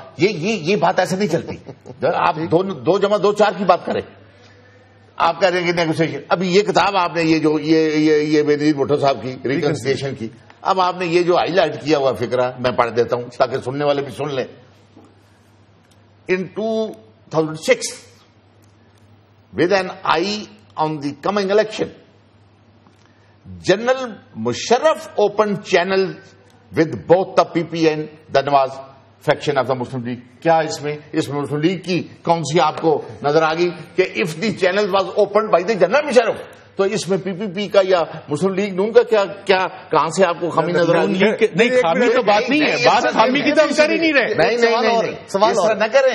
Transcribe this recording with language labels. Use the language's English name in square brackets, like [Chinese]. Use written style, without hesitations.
[Urdu] یہ بات ایسے نہیں چلتی. آپ 2 × 2 = 4 کی بات کریں. آپ کہہ رہے ہیں کہ نیگوسیشن. ابھی یہ کتاب آپ نے یہ بینظیر بھٹو صاحب کی ریکنسیلیشن کی, اب آپ نے یہ جو ہائی لائٹ کیا ہوا فکرہ میں پڑھ دیتا ہوں تاکہ سننے والے بھی سن لیں. [English] In 2006, with an eye on the coming election, General Musharraf opened channels with both the PP and the Nawaz faction of the Muslim League. [Urdu] کیا اس میں مسلم لیگ کی کون سی آپ کو نظر آ گئی کہ [English] if the channel was opened by the General Musharraf, [Urdu] تو اس میں پی پی پی کا یا مسلم لیگ نون کا کیا کہاں سے آپ کو خامی نظر آ رہی ہے؟ نہیں, خامی تو بات نہیں ہے, بات خامی کی تو ہم کر ہی نہیں رہے. نہیں سوال نہ کریں.